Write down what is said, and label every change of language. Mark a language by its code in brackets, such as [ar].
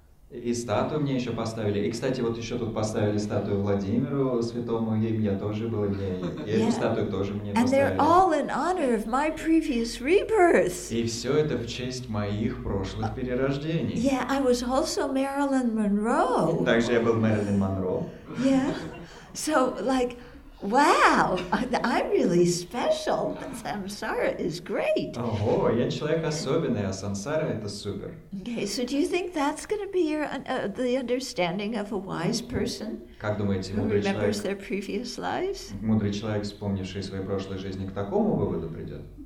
[ru] И статую мне еще поставили. И, кстати, вот еще тут поставили статую Владимиру Святому, и я тоже был, и эту статую тоже мне [en] And [ru] поставили. [en] they're all in honor of my previous rebirths. [ru] И все это в честь моих прошлых перерождений. [en] Yeah, I was also Marilyn Monroe. [ru] Также я был Мэрилин Монро. [en] Yeah, so wow, I'm really special. Samsara is great. [ru] Ого, я человек особенный, а сансара это супер. [en] Okay, so do you think that's going to be the understanding of a wise person [ru] Как думаете, [en] who remembers their previous lives? [ru] мудрый человек, вспомнивший свои прошлые жизни, к такому выводу придет?